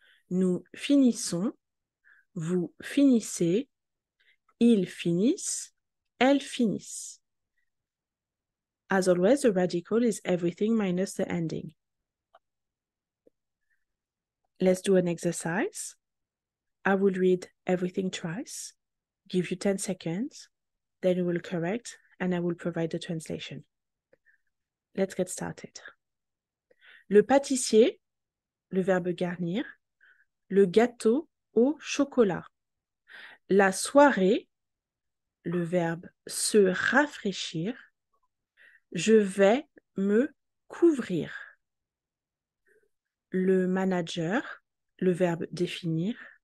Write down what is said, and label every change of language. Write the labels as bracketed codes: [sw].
[fr] Nous finissons, vous finissez, ils finissent, elles finissent. [en] As always, the radical is everything minus the ending. Let's do an exercise. I will read everything twice, give you 10 seconds, then you will correct, and I will provide the translation. Let's get started. [fr] Le pâtissier, le verbe garnir, le gâteau au chocolat. La soirée, le verbe se rafraîchir. Je vais me couvrir. Le manager, le verbe définir.